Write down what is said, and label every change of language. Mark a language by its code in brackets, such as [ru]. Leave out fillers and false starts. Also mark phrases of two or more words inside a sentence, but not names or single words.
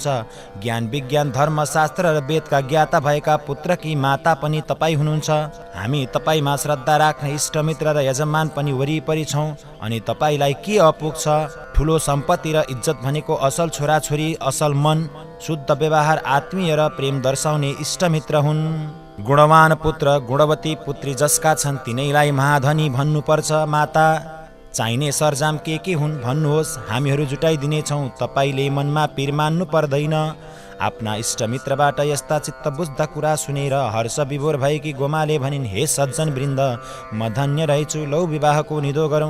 [ne] ज्ञान, विज्ञान, धर्म, शास्त्र र वेदका ज्ञाता भएका पुत्रकी माता पनि तपाईँ हुनुहुन्छ। हामी तपाईँमा श्रद्धा राख्ने इष्टमित्र र यजमान पनि वरिपरि छौँ। अनि तपाईँलाई के अपुग छ? ठुलो सम्पत्ति र इज्जत भनेको असल छोराछोरी, असल मन, शुद्ध व्यवहार, आत्मीय र प्रेम दर्शाउने इष्टमित्र हुन्। गुणवान पुत्र, गुणवती पुत्री जसका छन् तिनैलाई महाधनी भन्नुपर्छ। माता, चाहिने सरजाम के हुन् भन्नुहोस्, हामीहरू जुटाइदिनेछौँ। तपाईँले मनमा पिर मान्नु पर्दैन। आफ्ना इष्टमित्रबाट यस्ता चित्त बुझ्दा कुरा सुनेर हर्ष विभोर भएकी गोमाले भनिन्, हे सज्जन वृन्द, म धन्य रहेछु, लौ विवाहको निधो गरौँ।